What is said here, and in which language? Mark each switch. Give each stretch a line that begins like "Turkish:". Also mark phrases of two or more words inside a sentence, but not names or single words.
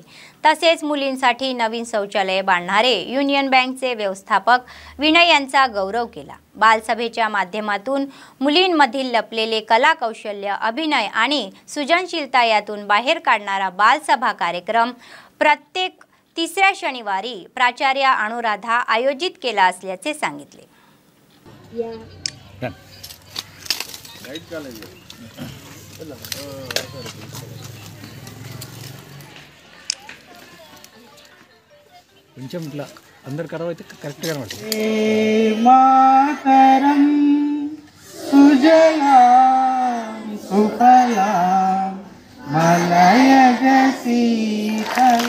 Marathi: तसेच मुलींसाठी नवीन शौचालय बांधणारे युनियन बँकचे व्यवस्थापक विनय यांचा गौरव केला। बालसभेच्या माध्यमातून मुलींमधील लपलेले कला कौशल्य, अभिनय आणि सृजनशीलता यातून बाहेर काढणारा बालसभा कार्यक्रम प्रत्येक तिसऱ्या शनिवारी प्राचार्य अनुराधा आयोजित केला असल्याचे सांगितले।
Telugu: కొంచెం ఇట్లా అందరు కరవ అయితే కరెక్ట్గా కనబడుతుంది।
Sanskrit: మాతరం సుజలాం సుఫలాం మలయజ శీతల।